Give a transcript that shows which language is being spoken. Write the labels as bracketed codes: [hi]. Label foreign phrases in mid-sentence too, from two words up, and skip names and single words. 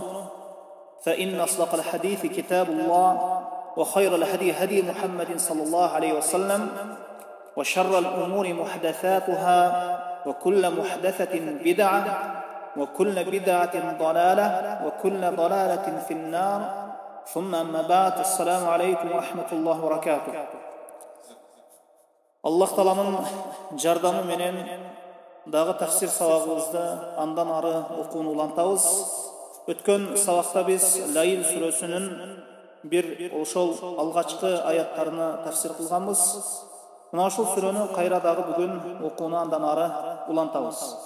[ar] فإن أصدق الحديث كتاب الله وخير الهدي هدي محمد صلى الله عليه وسلم وشر الأمور محدثاتها وكل محدثة بدعة وكل بدعة ضلالة وكل ضلالة في النار. ثم أما بعد. السلام عليكم ورحمة الله وبركاته. [ky] Allah Ta'ala'nın жардамы менен дагы тафсир сабагыбызды андан ары окууну улантабыз. Өткөн сабакта биз Лаил сүрөсүнүн бир ошол алгачкы аяттарына тафсир кылганбыз. Мына ошол сүрөнү кайра дагы бүгүн окууну андан ары улантабыз.